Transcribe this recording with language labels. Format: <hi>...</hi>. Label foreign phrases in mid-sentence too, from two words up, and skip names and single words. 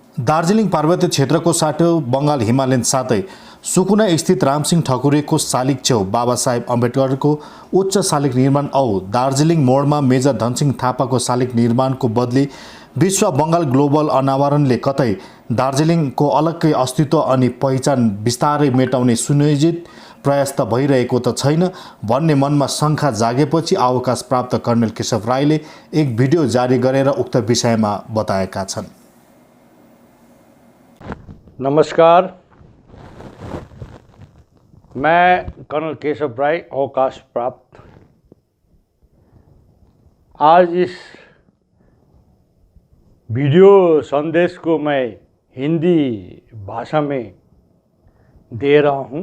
<ne>दार्जिलिङ पार्वतीय क्षेत्रको साटो बङ्गाल हिमालयन साथै सुकुना स्थित रामसिंह ठकुरीको शालिग छेउ बाबा साहेब अम्बेडकरको उच्च शालिग निर्माण औ दार्जिलिङ मोडमा मेजर धनसिंह थापाको शालिग निर्माणको बदली विश्व बङ्गाल ग्लोबल अनावरणले कतै दार्जिलिङको अलग्गै अस्तित्व अनि पहिचान बिस्तारै मेटाउने सुनियोजित प्रयास त भइरहेको त छैन भन्ने मनमा शङ्का जागेपछि अवकाश प्राप्त कर्णेल केशव राईले एक भिडियो जारी गरेर उक्त विषयमा बताएका छन्।</ne> <hi>नमस्कार, मैं कर्नल केशव राय, अवकाश प्राप्त। आज इस वीडियो संदेश को मैं हिंदी भाषा में दे रहा हूँ।</hi>